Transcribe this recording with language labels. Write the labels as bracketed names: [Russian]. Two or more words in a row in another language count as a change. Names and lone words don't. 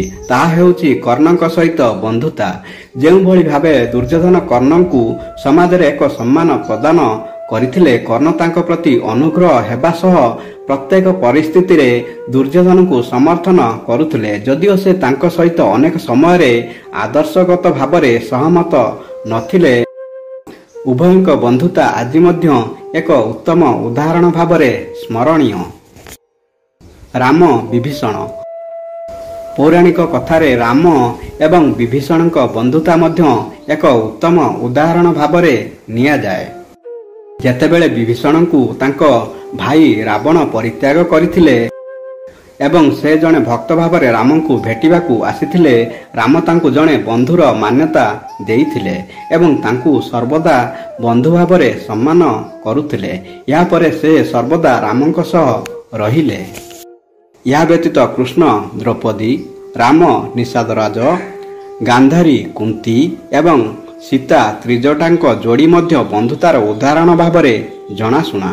[Odia] ତାହା ହେଉଛି କର୍ଣ୍ଣଙ୍କ ସହିତ ବନ୍ଧୁତା। ଯେଉଁ ଭଳି ଭାବେ ଦୁର୍ଯ୍ୟୋଧନ କର୍ଣ୍ଣଙ୍କୁ ସମାଜ ରେ ଏକ ସମ୍ମାନ ପ୍ରଦାନ କରିଥିଲେ, କର୍ଣ୍ଣ ତାଙ୍କ ପ୍ରତି ଅନୁଗ୍ରହ ହେବା ସହ ପ୍ରତ୍ୟେକ ପରିସ୍ଥିତି ରେ ଦୁର୍ଯ୍ୟୋଧନ କୁ ସମର୍ଥନ କରୁଥିଲେ। ଯଦିଓ ସେ ତାଙ୍କ ସହିତ ଅନେକ ସମୟ ରେ ଆଦର୍ଶଗତ ଭାବରେ ସହମତ ନଥିଲେ, ଉଭୟଙ୍କ ବନ୍ଧୁତା ଆଜି ମଧ୍ୟ ଏକ ଉତ୍ତମ ଉଦାହରଣ ଭାବରେ ସ୍ମରଣୀୟ। ରାମ ବିଭୀଷଣ। ପୌରାଣିକ କଥାରେ ରାମ ଏବଂ ବିଭୀଷଣଙ୍କ ବନ୍ଧୁତା ମଧ୍ୟ ଏକ ଉତ୍ତମ ଉଦାହରଣ ଭାବରେ ନିଆ ଯାଏ। ଯେତେବେଳେ ବିଭୀଷଣଙ୍କୁ ତାଙ୍କ ଭାଇ ରାବଣ ପରିତ୍ୟାଗ କରିଥିଲେ, ଏବଂ ସେ ଜଣେ ଭକ୍ତ ଭାବରେ ରାମଙ୍କୁ ଭେଟିବାକୁ ଆସିଥିଲେ। ରାମ ତାଙ୍କୁ ଜଣେ ବନ୍ଧୁର ମାନ୍ୟତା ଦେଇଥିଲେ ଏବଂ ତାଙ୍କୁ ସର୍ବଦା ବନ୍ଧୁ ଭାବରେ ସମ୍ମାନ କରୁଥିଲେ। ଏହାପରେ ସେ ସର୍ବଦା ରାମଙ୍କ ସହ ରହିଲେ। ଏହା ବ୍ୟତୀତ କୃଷ୍ଣ ଦ୍ରୌପଦୀ, ରାମ ନିଷାଦରାଜ, ଗାନ୍ଧାରୀ କୁନ୍ତୀ ଏବଂ ସୀତା ତ୍ରିଜଟାଙ୍କ ଯୋଡ଼ି ମଧ୍ୟ ବନ୍ଧୁତାର ଉଦାହରଣ ଭାବରେ ଜଣାଶୁଣା।